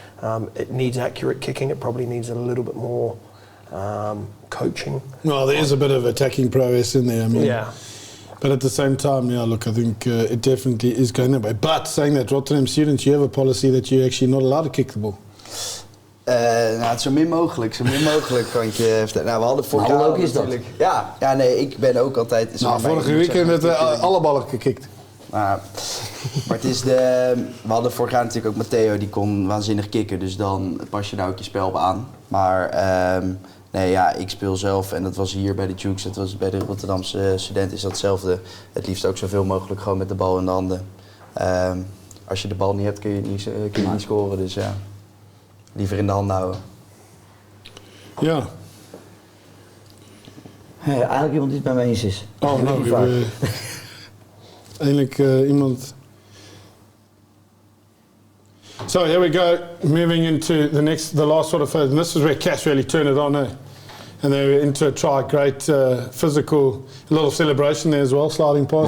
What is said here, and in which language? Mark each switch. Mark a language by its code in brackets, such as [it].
[en] It needs accurate kicking. It probably needs a little bit more coaching. Well, there is a bit of attacking prowess in there. I mean, yeah. But at the same time, yeah, look, I think it definitely is going that way. But saying that, Rotterdam students, you have a policy that you're actually not allowed to kick the ball. [nl] Nou, zo min mogelijk kan ik je vertellen. Nou, we hadden vorig Hoe jaar leuk is dat? Ja, nee, ik ben ook altijd... Nou, vorige weekend met alle ballen gekikt. Maar het is we hadden vorig jaar natuurlijk ook Matteo, die kon waanzinnig kicken. Dus dan pas je daar ook je spel op aan. Maar nee, ja, ik speel zelf, en dat was hier bij de Jukes, dat was bij de Rotterdamse studenten, is dat hetzelfde. Het liefst ook zoveel mogelijk gewoon met de bal in de handen. Als je de bal niet hebt, kun je niet scoren. Dus ja, liever in de handen houden. Ja. Eigenlijk iemand die het met me eens is. Oh, nou, eindelijk iemand. [en] So here we go, moving into the last sort of phase, and this is where Cass really turned it on, eh? And they were into a try, great physical, a little celebration there as well, sliding past.